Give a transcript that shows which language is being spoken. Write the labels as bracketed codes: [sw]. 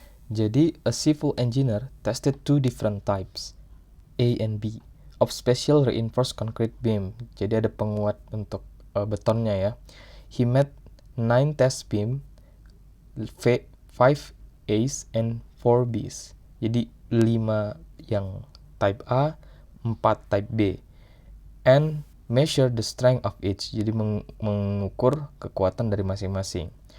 [en] Jadi a civil engineer tested two different types, A and B, of special reinforced concrete beam. [id] Jadi ada penguat untuk betonnya ya. [en] He made 9 test beam, 5 A's and 4 B's. [id] Jadi 5 yang type A, 4 type B. [en] And measure the strength of each. [id] Jadi mengukur kekuatan dari masing-masing.